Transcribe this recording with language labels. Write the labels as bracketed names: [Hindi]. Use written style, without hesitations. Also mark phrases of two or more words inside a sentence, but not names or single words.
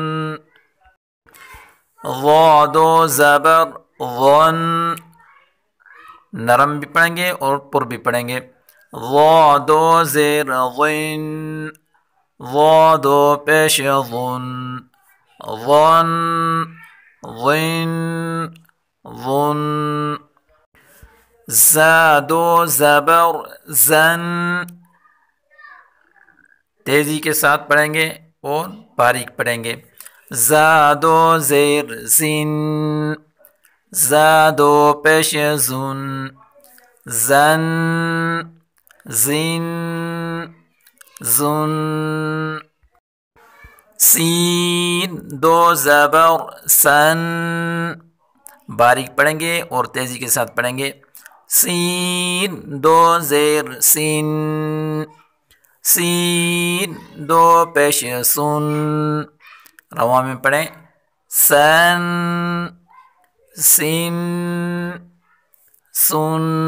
[Urdu] ضا دو زبر، ظن، نرم بھی پڑھیں گے اور پر بھی پڑھیں گے، ضا دو زیر، ظن، ضا دو پیش، ظن، ظن، ظن، ظن۔ زا دو زبر، زن، تیزی کے ساتھ پڑھیں گے اور باریک پڑھیں گے، زا دو زیر، زن، زا دو پیش، زن، زن، زن، زن۔ سین دو زبر، سن، باریک پڑھیں گے اور تیزی کے ساتھ پڑھیں گے، سین دو زیر، سین، سین دو پیش، سن، رواں میں پڑھیں، سن، سن، سن۔